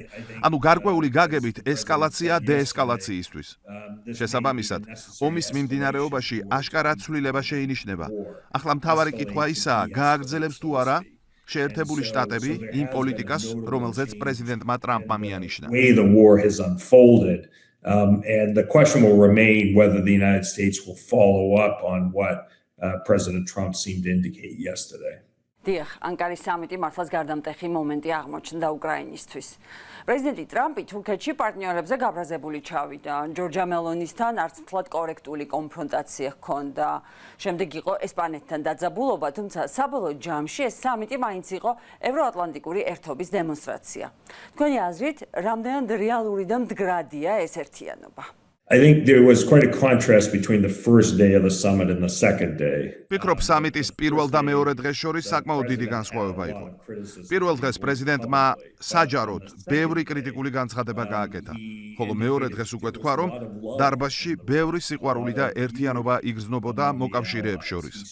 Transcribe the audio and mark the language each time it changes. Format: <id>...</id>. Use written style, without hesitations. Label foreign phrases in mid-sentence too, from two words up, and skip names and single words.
<ka>ანუ გარკვეული გაგებით ესკალაცია დეესკალაციისთვის. შესაბამისად, ომის მიმდინარეობაში აშკარად ცვლილება შეინიშნება. ახლა მთავარი კითხვა ისაა, გააგრძელებს თუ არა შეერთებული შტატები იმ პოლიტიკას, რომელზეც პრეზიდენტმა ტრამპმა მიანიშნა.</ka> <en>And the question will remain whether the United States will follow up on what President Trump seemed to indicate yesterday.</en> <ka>დიახ, ანკარის სამიტი მართლაც გარდამტეხი მომენტი აღმოჩნდა უკრაინისთვის. პრეზიდენტი ტრამპი თურქეთში პარტნიორებზე გაბრაზებული ჩავიდა. ჯორჯა მელონისთან არც მთლად კორექტული კონფრონტაცია ჰქონდა. შემდეგ იყო ესპანეთთან დაძაბულობა, თუმცა საბოლოო ჯამში ეს სამიტი მაინც იყო ევროატლანტიკური ერთობის დემონსტრაცია. თქვენი აზრით, რამდენად რეალური და მდგრადია ეს ერთიანობა?</ka> <en>I think there was quite a contrast between the first day of the summit and the second day.</en> <ka>ვფიქრობ, სამიტის პირველ და მეორე დღეს შორის საკმაოდ დიდი განსხვავება იყო. პირველ დღეს პრეზიდენტმა საჯაროდ ბევრი კრიტიკული განცხადება გააკეთა, ხოლო მეორე დღეს უკვე თქვა, რომ დარბაზში ბევრი სიყვარული და ერთიანობა იგრძნობოდა მოკავშირეებს შორის.</ka>